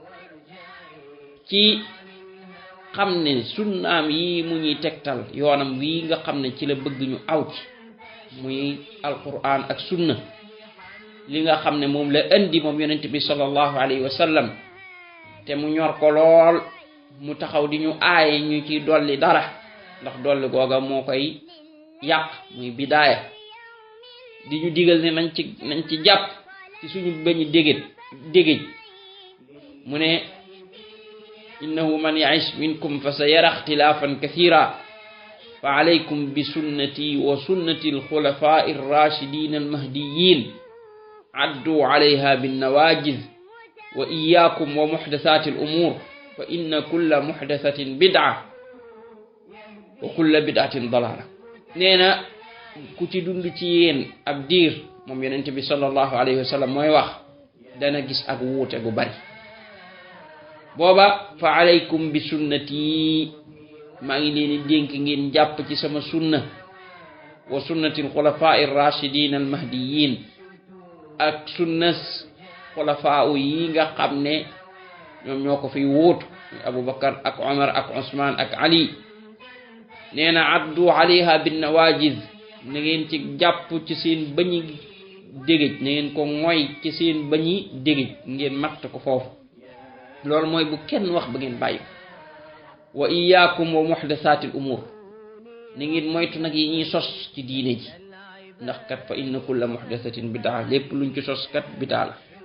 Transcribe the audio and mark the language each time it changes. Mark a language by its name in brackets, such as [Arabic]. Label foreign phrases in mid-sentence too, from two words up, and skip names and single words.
[Wolof] ci xam ne sunnaam yi mu ñuy tegtal yoonam wii nga xam ne ci la bëgg ñu aw ci muy alquran ak sunna li nga xam ne moom la indi moom yonent bi [Arabic] صلى الله عليه وسلم [Wolof] te mu ñor ko lool mu taxaw di ñu aaye ñu ci dolli dara ndax dolli googa moo koy yàq muy bidaaya di ñu digal ne nañ ci jàpp ci suñu bañu dégéej mu ne [Arabic] إنه من يعش منكم فسيرى اختلافا كثيرا فعليكم بسنتي وسنة الخلفاء الراشدين المهديين عضوا عليها بالنواجذ وإياكم ومحدثات الأمور فإن كل محدثة بدعة وكل بدعة ضلالة [Wolof] neena ku ci dund ci yéen ab diir moom yonent bi [Arabic] صلى الله عليه وسلم [Wolof] mooy wax dana gis ak wuute gu bari booba [Arabic] فعليكم بسنتي [Wolof] maa ngi leen di dénk ngeen jàpp ci sama sunna [Arabic] وسنة الخلفاء الراشدين المهديين [Wolof] ak sunnas xulafaa yi nga xam ne ñoom ñoo ko fiy wóotu Abubakar ak Omar ak Usman ak Ali nee na [Arabic] عضوا عليها بالنواجذ [Wolof] na ngeen ci jàpp ci seen bañi dégéj na ngeen ko mooy ci seen bañi dégéj ngeen matt ko foofu loolu mooy bu kenn wax ba ngeen bàyyi [Arabic] وإياكم ومحدثات الأمور [Wolof] na ngeen moytu nag yi ñuy sos ci diine ji ndax kat [Arabic] فإن كل محدثة بدعة [Wolof] lépp luñ ci sos kat bid'a la